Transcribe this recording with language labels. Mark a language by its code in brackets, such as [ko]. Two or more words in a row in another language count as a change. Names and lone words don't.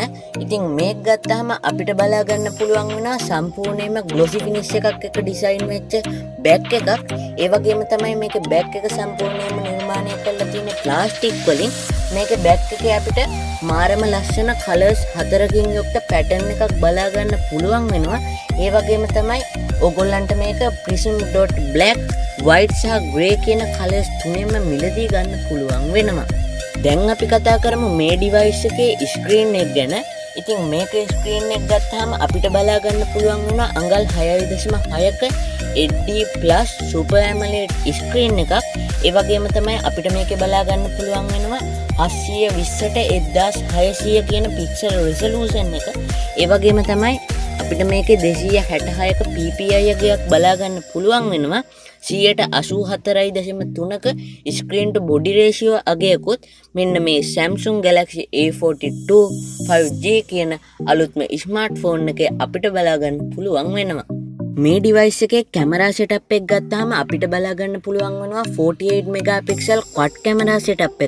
[si] ඉතින් මේක ගත්තාම අපිට බලා ගන්න පුළුවන් වෙනවා සම්පූර්ණයෙන්ම [en] glossy finish [si] එකක් එක්ක design වෙච්ච back එකක්. ඒ වගේම තමයි මේකේ back එක සම්පූර්ණයෙන්ම නිර්මාණය කරලා තියෙන්නේ plastic වලින්. මේකේ back එකේ අපිට මාරම ලස්සන colors 4කින් යුක්ත pattern එකක් බලා ගන්න පුළුවන් වෙනවා. ඒ වගේම තමයි ඔයගොල්ලන්ට මේක [en] prism.black, white [si] සහ grey කියන colors තුනෙන්ම මිලදී ගන්න පුළුවන් වෙනවා. දැන් අපි කතා කරමු මේ device එකේ screen එක ගැන. ඉතින් මේකේ screen එක ගත්තාම අපිට බලා ගන්න පුළුවන් වෙනවා අඟල් 6.6ක HD+ Super AMOLED screen එකක්. ඒ වගේම තමයි අපිට මේකේ බලා ගන්න පුළුවන් වෙනවා 720x1600 කියන [en] pixel resolution [si] එක. ඒ වගේම තමයි අපිට මේකේ 266ක PPI එකක් බලා ගන්න පුළුවන් වෙනවා. 84.3ක [en] screen to body ratio [si] අගයකුත් මෙන්න මේ Samsung Galaxy A42 5G කියන අලුත්ම smartphone එකේ අපිට බලා ගන්න පුළුවන් වෙනවා. මේ device එකේ [en] camera setup [si] එක ගත්තාම අපිට බලා ගන්න පුළුවන් වෙනවා [en] 48 megapixel quad camera setup [si] එකක්.